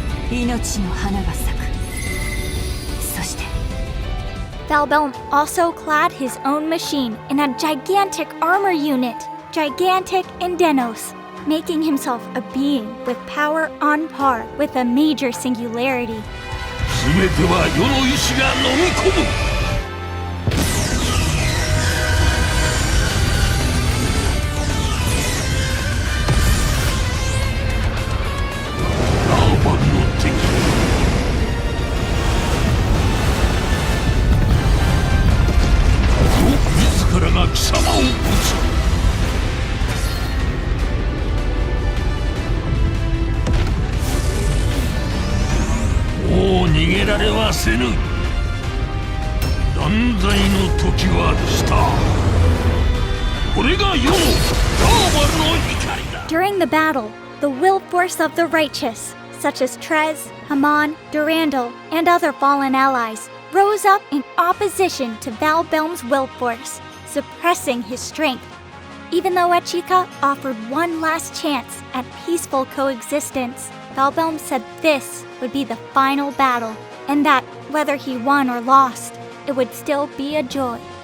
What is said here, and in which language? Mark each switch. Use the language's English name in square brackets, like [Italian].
[Japanese] 命の花が咲く。そして [English] Valbelm also clad his own machine in a gigantic armor unit, gigantic in Denos, making himself a being with power on par with a major singularity. [Japanese] 全ては世の意志が飲み込む。ラーバンの敵。自らが貴様を撃つ。もう逃げられはせぬ。断罪の時は来た。これが世のラーバルの怒りだ。 [English] During the battle, the will force of the righteous, such as Trez, Haman, Durandal, and other fallen allies, rose up in opposition to Valbelm's will force, suppressing his strength. Even though Echika offered one last chance at peaceful coexistence, Valbelm said this would be the final battle, and that whether he won or lost, it would still be a joy.